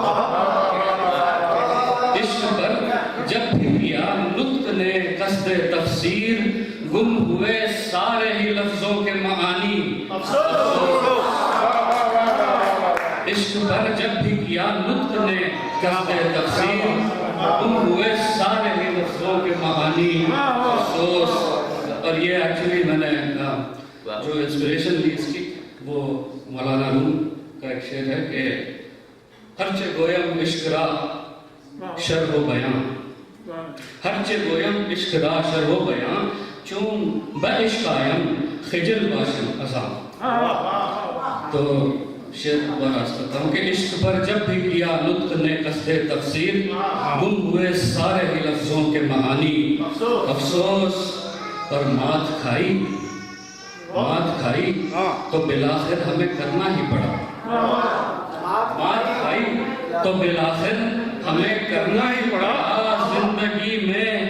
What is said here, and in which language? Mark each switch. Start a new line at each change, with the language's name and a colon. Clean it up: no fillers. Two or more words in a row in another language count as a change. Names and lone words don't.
Urdu: عشق پر جب بھی کیا نطق نے قصد تفسیر، گم ہوئے سارے ہی لفظوں کے معانی، عشق پر جب بھی کیا نطق نے قصد تفسیر، گم ہوئے سارے ہی لفظوں کے معانی، افسوس اور یہ ایکچولی میں نے جو انسپریشن لی اس کی وہ مولانا روم کا ایک شعر ہے کہ
Persian: ہرچہ گویم عشق را شرح و بیان، ہرچہ گویم عشق را شرح و بیان، چون بعشق آیم خجل باشم ازام۔
Urdu: تو شعر دوبارہ کرتا ہوں کہ عشق پر جب بھی کیا نطق نے قصد تفسیر، گم ہوئے سارے ہی لفظوں کے معانی، افسوس اور مات کھائی تو بالآخر ہمیں کرنا ہی پڑا، مات کھائی تو بالآخر ہمیں کرنا ہی پڑا، زندگی میں